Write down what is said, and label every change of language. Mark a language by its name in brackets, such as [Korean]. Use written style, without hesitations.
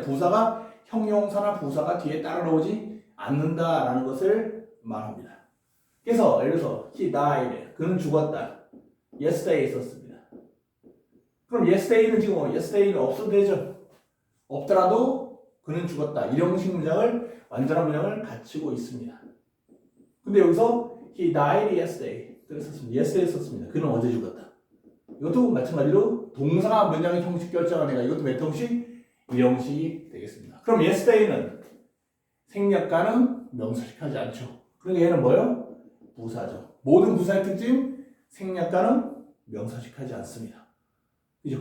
[Korean] 부사가 형용사나 부사가 뒤에 따라 나오지 않는다라는 것을 말합니다. 그래서, 예를 들어서, [English] he died. [Korean] 그는 죽었다. yesterday 썼습니다. 그럼 yesterday는 지금 yesterday는 없어도 되죠? 없더라도 그는 죽었다. 이런 식 문장을, 완전한 문장을 갖추고 있습니다. 근데 여기서 [English] he died yesterday. [Korean] yesterday 썼습니다. 그는 어제 죽었다. 이것도 마찬가지로 동사가 문장의 형식 결정하니까 이것도 몇 형식? 1형식이 되겠습니다. 그럼 yesterday는 생략 가능, 명사식하지 않죠. 그러니까 얘는 뭐예요? 부사죠. 모든 부사의 특징, 생략 가능, 명사식하지 않습니다. 그죠?